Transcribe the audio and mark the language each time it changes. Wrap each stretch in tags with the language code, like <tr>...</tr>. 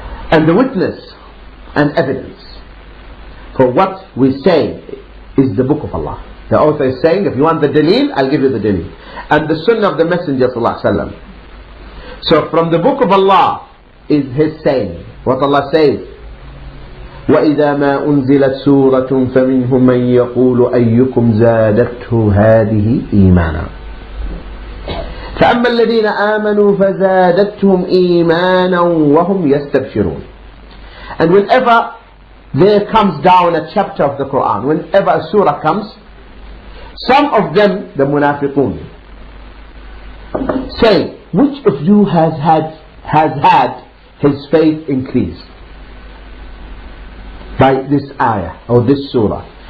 <en>And the witness and evidence for what we say is the book of Allah. The author is saying, if you want the dalil, I'll give you the dalil. And the sunnah of the Messenger sallallahu alaihi wasallam. So from the book of Allah is his saying. What Allah says,</en> <ar>وَإِذَا مَا أُنزِلَتْ سُورَةٌ فَمِنْهُمْ مَنْ يَقُولُ أَيُّكُمْ زَادَتْهُ هَذِهِ إِيمَانًا فَأَمَّا الَّذِينَ آمَنُوا فَزَادَتْهُمْ إِيمَانًا وَهُمْ يَسْتَبْشِرُونَ.</ar> <en>And whenever there comes down a chapter of the Quran, whenever a surah comes, some of them, the munafiqun, say, which of you has had his faith increased by this ayah or this surah?</en>